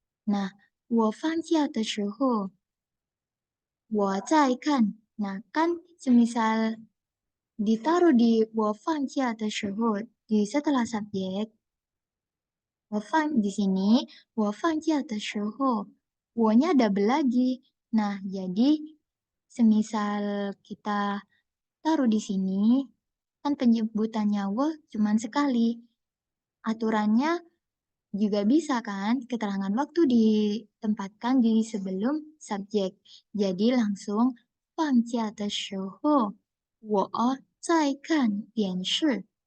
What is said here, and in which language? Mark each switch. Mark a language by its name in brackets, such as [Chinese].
[Chinese] Nah, 我放假的时候我在看. [Indonesian] Nah, kan semisal ditaruh di [Chinese] 我放假的时候 [Indonesian] di setelah subjek, 我放 di sini, 我放假的时候 wo-nya double lagi. Nah, jadi semisal kita taruh di sini, kan penyebutannya wo cuma sekali. Aturannya juga bisa kan, keterangan waktu ditempatkan di sebelum subjek. Jadi langsung [Chinese] 放假的时候我在看电视.